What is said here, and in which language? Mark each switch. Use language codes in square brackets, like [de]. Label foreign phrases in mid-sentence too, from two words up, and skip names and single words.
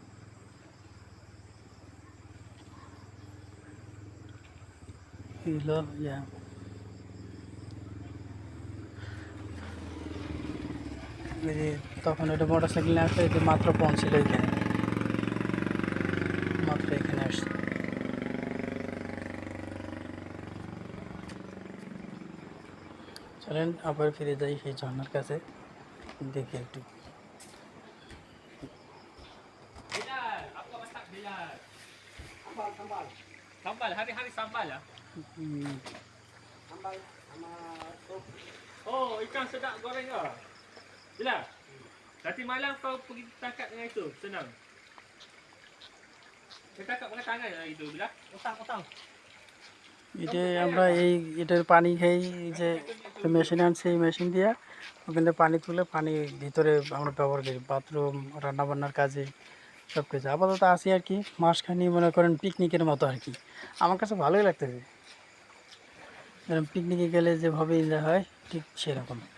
[bn] এই যে তখন ওটা মোটর সাইকেল নিয়ে আসলে যে মাত্র পৌঁছিল এখানে, মাত্র এখানে আসছে। চলেন আবার ফিরে যাই সেই ঝর্ণার কাছে, দেখি একটু। [ms] Sambal, hari-hari sambal lah. উম, Oh, ikan sedap goreng ke? Bila? Nanti malam kau pergi tangkap dengan itu, senang. Kau tangkap dengan tangan lah itu, Bila? Utang. [bn] এটা আমরা এটার পানি খাই। এই যে মেশিন আনছি, এই মেশিন দিয়ে ওখান থেকে পানি তুলে পানি ভিতরে আমরা ব্যবহার করি, বাথরুম, রান্নাবান্নার কাজে, সব কিছু। আপাতত আছি আর কি, মাসখানি মনে করেন পিকনিকের মতো আর কি। আমার কাছে ভালোই লাগতেছে, যেরকম পিকনিকে গেলে যেভাবে এনজয় হয় ঠিক সেরকম।